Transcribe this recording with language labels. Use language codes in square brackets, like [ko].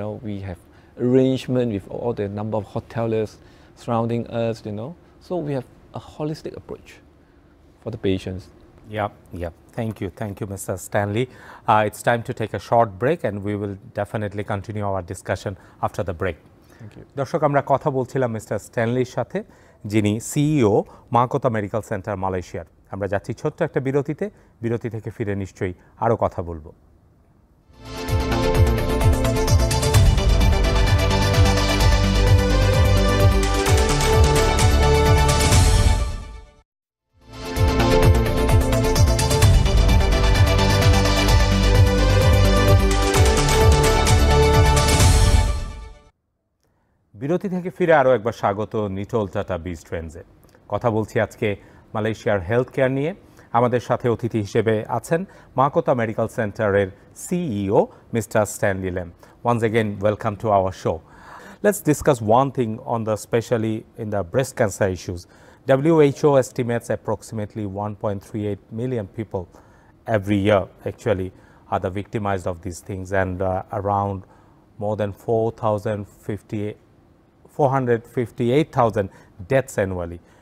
[en] We have arrangement with all the number of hoteliers surrounding us. So we have a holistic approach for the patients. Yeah. Thank you, Mr. Stanley. It's time to take a short break, and we will definitely continue our discussion after the break. Thank you. [bn] দর্শক, আমরা কথা বলছিলাম mister স্ট্যানলির সাথে, যিনি CEO মাকোতা medical centre মালয়েশিয়ার। আমরা যাচ্ছি ছোট্ট একটা বিরতিতে। বিরতি থেকে ফিরে নিশ্চয়ই আরও কথা বলবো। বিরতি থেকে ফিরে আরও একবার স্বাগত নিটোল টাটা বিজ ট্রেন্ডসে। কথা বলছি আজকে মালয়েশিয়ার হেলথ কেয়ার নিয়ে। আমাদের সাথে অতিথি হিসেবে আছেন মাকোতা মেডিকেল সেন্টারের CEO mister Stanley lame. [en] Once again, welcome to our show. Let's discuss one thing on the especially in the breast cancer issues. WHO estimates approximately 1.38 million people every year actually are the victimized of these things, and around more than 458,000 deaths annually.